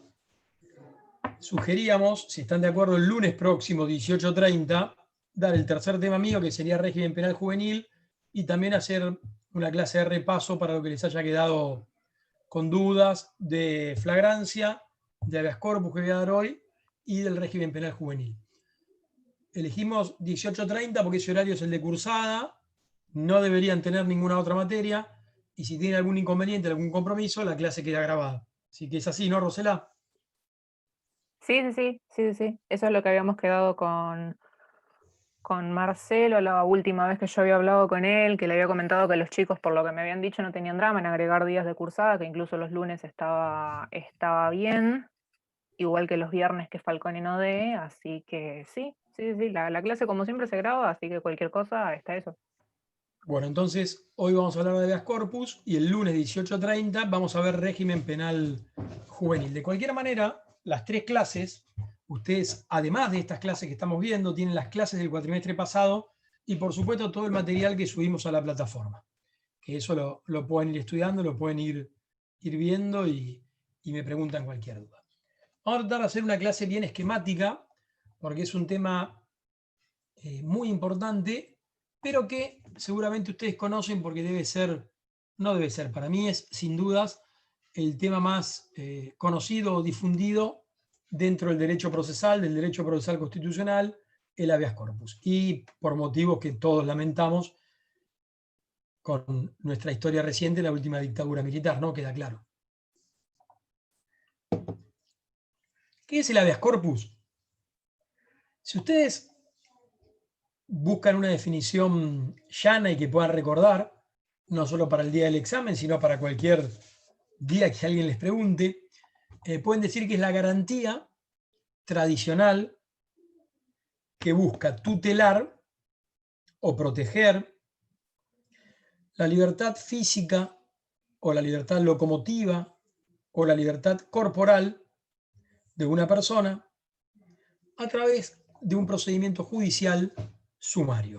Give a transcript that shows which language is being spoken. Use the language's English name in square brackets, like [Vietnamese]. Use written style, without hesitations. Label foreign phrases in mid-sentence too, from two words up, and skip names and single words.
[Spanish] Sugeríamos, si están de acuerdo, el lunes próximo, 18:30, dar el tercer tema mío, que sería régimen penal juvenil, y también hacer una clase de repaso para lo que les haya quedado con dudas de flagrancia, de [Latin] habeas corpus [Spanish] que voy a dar hoy, y del régimen penal juvenil. Elegimos 18:30 porque ese horario es el de cursada, no deberían tener ninguna otra materia, y si tienen algún inconveniente, algún compromiso, la clase queda grabada. Así que es así, ¿no, Rosela? Sí. Eso es lo que habíamos quedado con Marcelo la última vez que yo había hablado con él, que le había comentado que los chicos, por lo que me habían dicho, no tenían drama en agregar días de cursada, que incluso los lunes estaba bien, igual que los viernes que Falcone no dé, así que sí, la clase como siempre se graba, así que cualquier cosa está eso. Bueno, entonces hoy vamos a hablar de habeas corpus y el lunes 18:30 vamos a ver régimen penal juvenil. De cualquier manera, las 3 clases, ustedes, además de estas clases que estamos viendo, tienen las clases del cuatrimestre pasado y por supuesto todo el material que subimos a la plataforma. Que eso lo pueden ir estudiando, lo pueden ir viendo y me preguntan cualquier duda. Vamos a tratar de hacer una clase bien esquemática porque es un tema muy importante, pero que seguramente ustedes conocen porque no debe ser, para mí es sin dudas el tema más conocido o difundido dentro del derecho procesal constitucional, el [Latin] habeas corpus. [Spanish] Y por motivos que todos lamentamos, con nuestra historia reciente, la última dictadura militar, ¿no? Queda claro. ¿Qué es el [Latin] habeas corpus? [Spanish] Si ustedes buscan una definición llana y que puedan recordar, no solo para el día del examen, sino para cualquier día que alguien les pregunte, pueden decir que es la garantía tradicional que busca tutelar o proteger la libertad física o la libertad locomotiva o la libertad corporal de una persona a través de un procedimiento judicial sumario.